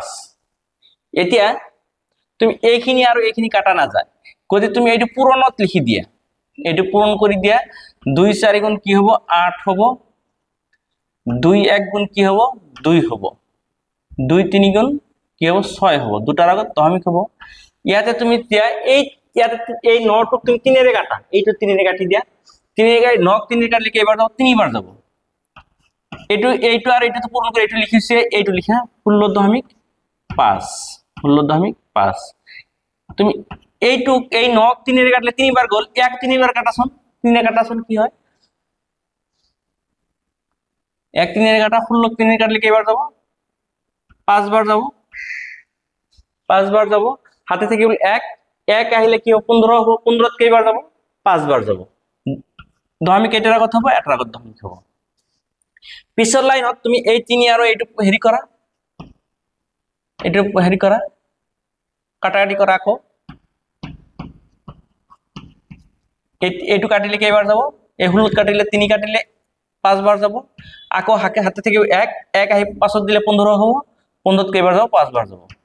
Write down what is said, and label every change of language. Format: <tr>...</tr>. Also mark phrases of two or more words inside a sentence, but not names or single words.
<as>এতিয়া তুমি এইখিনি আৰু এইখিনি কাটা না যায়, গতিকে তুমি এইটো পূৰণত লিখি দিয়া, এইটো পূৰণ কৰি দিয়া, 2 4 গুণ কি হ'ব 8 হ'ব, 2 1 গুণ কি হ'ব 2 হ'ব, 2 3 গুণ কি হ'ব 6 হ'ব, দুটাৰ আগত দশমিক হ'ব। ইয়াতে তুমি দিয়া এই 9 টুক তুমি 3 ৰে কাটা, এইটো 3 ৰে কাটি দিয়া, 3 ৰে 9 3 ৰে কাটলে কেইবাৰ যাব, 3 বাৰ যাব।</as> <bn>এইটো আর এইটো তো পূরণ করে এইটো লিখিছে, এইটো লিখা 16.5, তুমি এইটু এই 9 3 রে কাটলে 3 বার গল, 1 3 বার কাটাছন, 3 রে কাটাছন কি হয়, 1 3 রে কাটা 16 3 রে কাটলে কয়বার যাব, 5 বার যাব, হাতে থেকে 1 আহিলে কি হবে 15 হবে, 15 কয়বার যাব, 5 বার যাব, দশমিক এটার আগত হবে, এটার আগত দশমিক হবে।</bn> <as>পিছৰ লাইনত তুমি এই 3 আৰু এইটো হেৰি কৰা, কাটাকাটি কৰা, আকৌ এইটো কাটিলে কেইবাৰ যাব, এই 16 কাটিলে 3 কাটিলে 5 বার যাব, আকৌ হাতে থেকে 1 আহি পাছত দিলে 15 হ'ব, 15 কেইবাৰ যাব 5 বার যাব।</as>